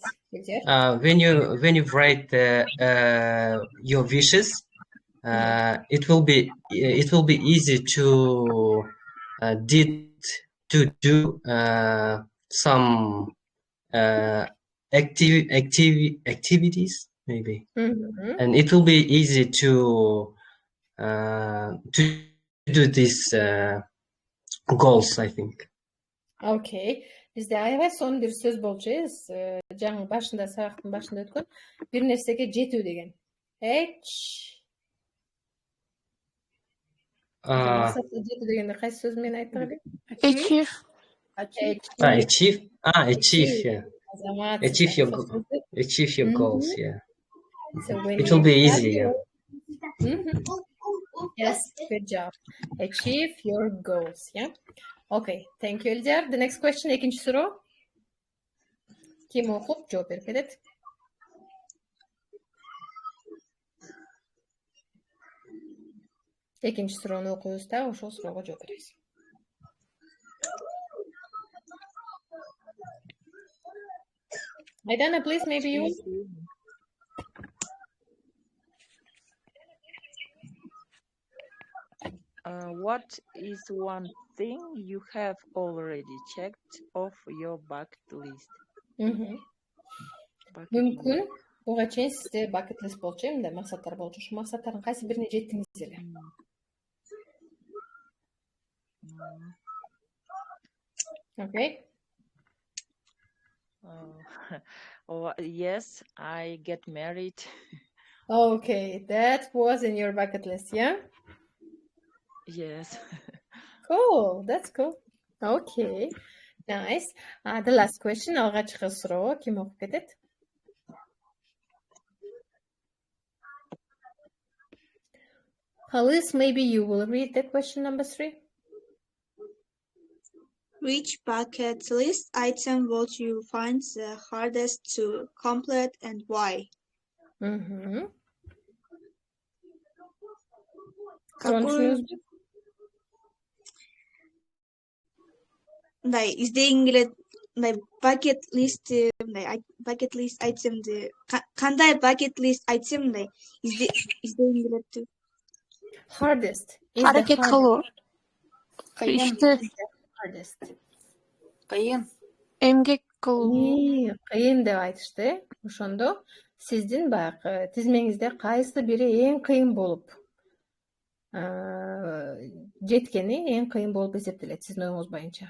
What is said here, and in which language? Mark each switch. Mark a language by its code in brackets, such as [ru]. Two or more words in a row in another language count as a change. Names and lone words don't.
[en] When you write your wishes, it will be easy to do some activities maybe, and it will be easy to do these goals, I think. Okay. [ky] Bizde аябай сонун бир сөз болчу, жаңы башында сабактын башында өткөн бир нерсеге жетүү деген. Максатка жетүү дегенде кайсы сөз менен айттык эле? [en] Achieve. Achieve your goals, yeah. So it will be easy, yeah. Yes, good job. Achieve your goals, yeah. Okay, thank you, Elder. The next question, [ky] экинчи суроо. Ким окуп жооп берип кетет? Экинчи суроону окуйбуз да, ошол суроого жооп беребиз. [en] Aidana, please, maybe you. What is one thing you have already checked off your bucket list? [ky] Мүмкүн буга чейин сизде [en] bucket list [ky] болчу, мындай максаттар болчу. Ошо максаттардын кайсы бирине жеттиңиз эле? [en] Okay. Yes, I get married. Okay, that was in your bucket list, yeah? Yes. Cool, that's cool. Okay, nice. The last question, алгачкы суроо, ким окуп кетет? Alice, maybe you will read the question number 3. Which bucket list item would you find the hardest to complete and why? [ky] Мындай издегиң келет, мындай [en] bucket list [ky] айтемди, кандай [en] bucket list [ky] айтсем мындай издегиң келет. [en] Hardest. [ky] Hareket кылуу. [en] Hardest. [ky] Кыйын. Эмгек кылуу. Кыйын деп айтышты. Ошондо сиздин баягы тизмеңизде кайсы бири эң кыйын болуп жеткени эң кыйын болуп эсептелет сиздин оюңуз боюнча.